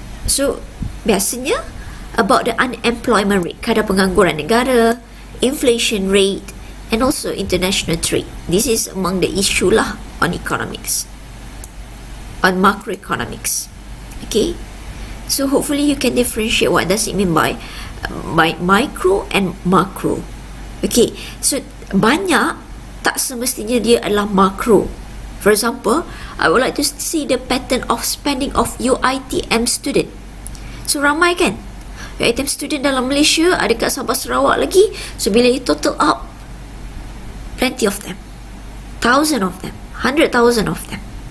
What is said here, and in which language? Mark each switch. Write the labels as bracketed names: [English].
[English] So, biasanya about the unemployment rate, [Malay] kadar pengangguran negara, [English] inflation rate, and also international trade. This is among the issue lah on economics, on macroeconomics. Okay? So hopefully you can differentiate what does it mean by micro and macro. [Malay] Okay, so banyak tak semestinya dia adalah macro. [English] For example, I would like to see the pattern of spending of UiTM student. [Malay] So ramai kan UiTM student dalam Malaysia, ada kat Sabah Sarawak lagi. [English] So bila you total up, plenty of them, 1,000 of them, 100,000 of them.